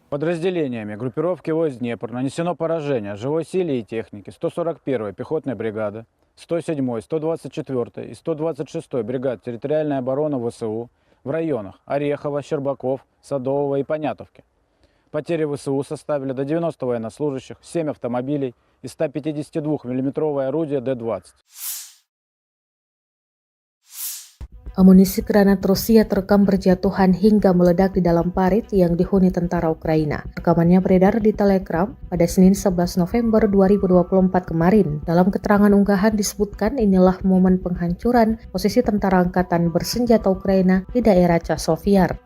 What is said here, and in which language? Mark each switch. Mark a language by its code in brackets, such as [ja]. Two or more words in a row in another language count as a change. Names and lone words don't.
[ru] Подразделениями группировки войск «Днепр» нанесено поражение живой силе и технике 141-й пехотной бригады, 107-й, 124-й и 126-й бригад территориальной обороны ВСУ в районах Орехова, Щербаков, Садового и Понятовки. Потери ВСУ составили до 90 военнослужащих, 7 автомобилей и 152-мм орудие Д-20. [id] Amunisi granat Rusia terekam berjatuhan hingga meledak di dalam parit yang dihuni tentara Ukraina. Rekamannya beredar di Telegram pada Senin 11 November 2024 kemarin. Dalam keterangan unggahan disebutkan inilah momen penghancuran posisi tentara angkatan bersenjata Ukraina di daerah Chasiv.